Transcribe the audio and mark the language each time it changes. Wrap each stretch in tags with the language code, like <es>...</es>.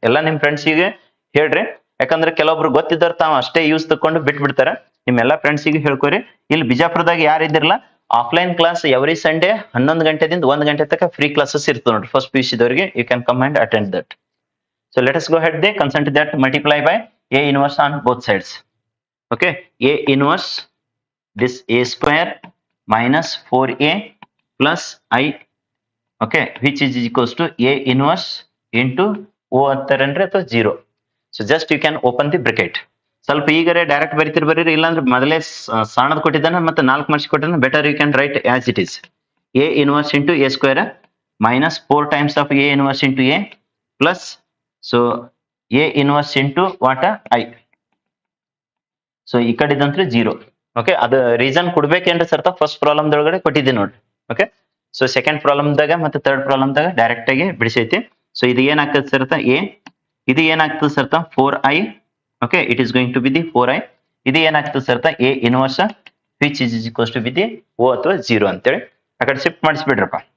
<kn>ಎಲ್ಲ ನಿಮ್ ಫ್ರೆಂಡ್ಸಿಗೆ ಹೇಳ್ರಿ, ಯಾಕಂದ್ರೆ ಕೆಲವೊಬ್ರು ಗೊತ್ತಿದ್ದಾರ ತಾವ್ ಅಷ್ಟೇ ಯೂಸ್ ತಕೊಂಡು ಬಿಟ್ಬಿಡ್ತಾರ. ನಿಮ್ ಎಲ್ಲಾ ಫ್ರೆಂಡ್ಸಿಗೆ ಹೇಳ್ಕೊರಿ. ಇಲ್ಲಿ ಬಿಜಾಪುರದಾಗ ಯಾರು ಇದ್ದಿರಲ್ಲ, ಆಫ್ಲೈನ್ ಕ್ಲಾಸ್ ಎವ್ರಿ ಸಂಡೇ 11 ಗಂಟೆದಿಂದ 1 ಗಂಟೆ ತನಕ ಫ್ರೀ ಕ್ಲಾಸಸ್ ಇರ್ತದೆ ನೋಡ್ರಿ first PUC ದವರಿಗೆ.</kn> <en>You can come and attend that. So let us go head they consent that multiply by A inverse on both sides. Okay, A inverse this a square minus 4a plus I, okay, which is equals to a inverse into o</en> <kn>ಅಂತಾರಂದ್ರೆ ಅಥವಾ 0.</kn> <en>So just you can open the bracket.</en> <kn>ಸ್ವಲ್ಪ ಈಗರೆ direct ಬರೀತಿರ್ ಬರೀರಿ, ಇಲ್ಲಾಂದ್ರೆ ಮೊದಲೇ ಸಣ್ಣದ್ ಕೊಟ್ಟಿದ್ದಾನೆ ಮತ್ತೆ 4 marks ಕೊಟ್ಟಿದ್ದಾನೆ.</kn> <en>Better you can write as it is. a inverse into a square minus 4 times of a inverse into a plus so a inverse into what I.</en> <kn>So ಈ ಕಡೆ ಇದಂದ್ರೆ 0. Okay, ಅದು ರೀಸನ್ ಕೊಡ್ಬೇಕೇನ್ರಿ ಸರ್ತ ಫಸ್ಟ್ ಪ್ರಾಬ್ಲಮ್ ದೊಳಗಡೆ ಕೊಟ್ಟಿದ್ದೆ ನೋಡ್ರಿ. Okay, so second ಪ್ರಾಬ್ಲಮ್ದಾಗ ಮತ್ತೆ third ಪ್ರಾಬ್ಲಮ್ದಾಗ direct ಆಗಿ ಬಿಡಿಸೈತಿ. So ಇದು ಏನಾಗ್ತದೆ ಸರ್ತ ಎ, ಇದು ಏನಾಗ್ತದೆ ಸರ್ತ 4i.</kn> <en>Okay, it is going to be the 4i.</en> <kn>ಇದು ಏನಾಗ್ತದೆ ಸರ್ತ</kn> <en>A inverse which is equals to be the O</en> <kn>ಅಥವಾ 0 ಅಂತೇಳಿ ಆ ಕಡೆ ಶಿಫ್ಟ್ ಮಾಡಿಸ್ಬಿಡ್ರಪ್ಪ.</kn>